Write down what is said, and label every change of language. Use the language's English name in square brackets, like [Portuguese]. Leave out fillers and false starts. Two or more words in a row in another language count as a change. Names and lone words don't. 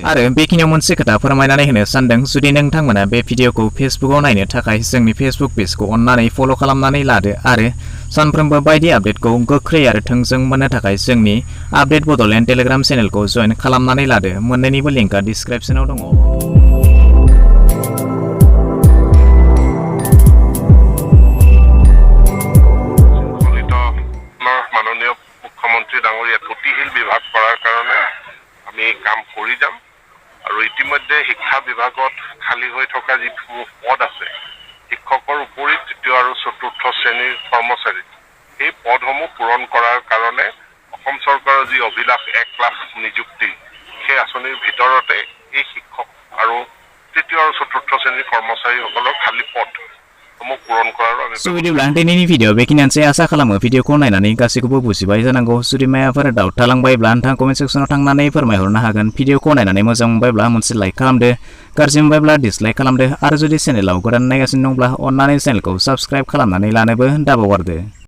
[Bodo] आरो बेखिनियाव मोनसे खोथा फोरमायनानै होनो सानदों, जुदि नोंथांमोना बे भिडिअखौ फेसबुकआव नायनो थाखाय जोंनि फेसबुक पेजखौ अन्नानै फल' खालामनानै लादो आरो सानफ्रोमबो बायदि आपडेटखौ गोख्रै आरो थोंजों मोननो थाखाय जोंनि आपडेट बड'लेण्ड टेलिग्राम चेनेलखौ जइन खालामनानै लादो। मोन्नैनिबो लिंकआ डिसक्रिप्शनाव दङ। [Assamese] মাননীয় মুখ্যমন্ত্ৰী ডাঙৰীয়া গতিশীল বিভাগ কৰাৰ কাৰণে আমি কাম কৰি যাম আৰু ইতিমধ্যে শিক্ষা বিভাগত খালী হৈ থকা যিসমূহ পদ আছে শিক্ষকৰ উপৰি তৃতীয় আৰু চতুৰ্থ শ্ৰেণীৰ কৰ্মচাৰী এই পদসমূহ পূৰণ কৰাৰ কাৰণে অসম চৰকাৰৰ যি অভিলাষ 1 লাখ নিযুক্তি সেই আঁচনিৰ ভিতৰতে এই শিক্ষক আৰু তৃতীয় আৰু চতুৰ্থ শ্ৰেণীৰ কৰ্মচাৰীসকলৰ খালী পদ পূৰণ কৰাৰ [Bodo] बिदिब्ला दिनैनि भिडिअ बेखिनियानोसै। आसा खालामो भिडिअखौ नायनानै गासैखौबो बुजिबाय जानांगौ। जुदि माबाफोर डाउट थालांबायब्ला नोंथाङा [English] comment sectionआव [Bodo] थांनानै फोरमायहरनो हागोन। भिडिअखौ नायनानै मोजां मोनबायब्ला मोनसे लाइक खालामदो, गाज्रि मोनबायब्ला डिसलाइक खालामदो आरो जुदि चेनेलाव गोदान नायगासिनो दंब्ला अन्नानै चेनेलखौ साबस्क्राइब खालामनानै लानोबो दाबावगारदो।